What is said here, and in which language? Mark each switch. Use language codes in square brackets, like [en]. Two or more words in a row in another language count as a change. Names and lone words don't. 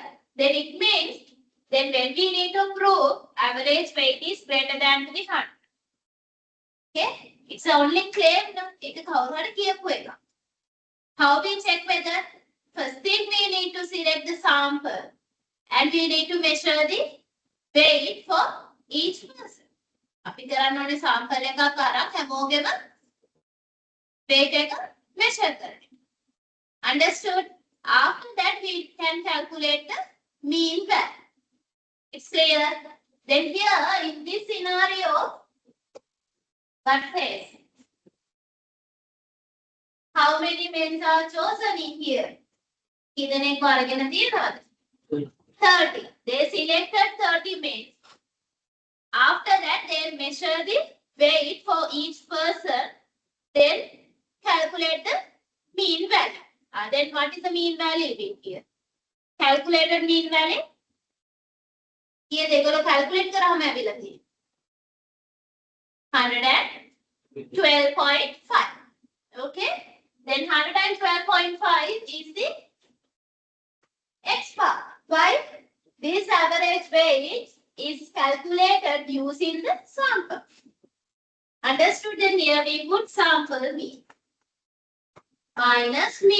[en] Then it means then when we need to prove average weight is greater than the 100. Okay, it's only claim. No, how we check whether? First thing we need to select the sample. And we need to measure the weight for each person. [si] අපි කරන්න ඕනේ sample එකක් අරන් හැමෝගෙම weight එක measure කරන්න. [en] Understood? After that we can calculate the mean value. It's clear? Then here in this scenario, what says? How many men are chosen in here? [si] කීදෙනෙක් වරගෙන තියෙනවද? 30. [en] They selected 30 men. After that, they measure the weight for each person. Then calculate the mean value. Then what is the mean value in here? Calculated mean value. Here they go to calculate [si] කරාම ඇවිල්ලා තියෙනවා. [en] 112.5. Okay. Then 112.5 is the X bar. Why? This average weight is calculated using the sample. Understood? Then here we put sample mean minus mu.